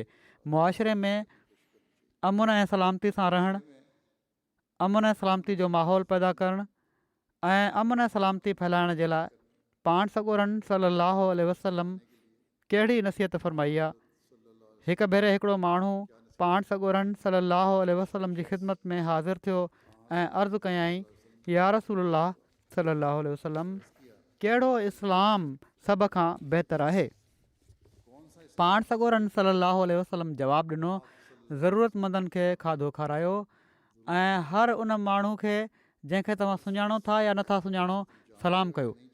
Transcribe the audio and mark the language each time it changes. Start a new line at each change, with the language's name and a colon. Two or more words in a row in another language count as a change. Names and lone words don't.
Sindhi: मुआशिरे में अमुन ऐं सलामती सां रहणु, अमुन ऐं सलामती जो माहौल पैदा करणु ऐं अमुन ऐं सलामती फैलाइण जे लाइ पाण सॻोरनि
Arabic: صلى الله عليه وسلم
Sindhi: कहिड़ी नसीहत फ़रमाई आहे। हिकु भेरे हिकिड़ो माण्हू पाण सॻोरनि
Arabic: صلى الله عليه وسلم
Sindhi: जी ख़िदमत में हाज़िर थियो ऐं अर्ज़ु कयईं,
Arabic: يا رسول الله صلى الله عليه وسلم,
Sindhi: कहिड़ो इस्लाम सभ खां बहितरु आहे? पाण सॻोरनि
Arabic: صلى الله عليه وسلم
Sindhi: जवाबु ॾिनो, ज़रूरतमंदनि खे खाधो खारायो ऐं हर उन माण्हू खे जंहिंखे तव्हां सुञाणो था या नथा सुञाणो सलाम कयो।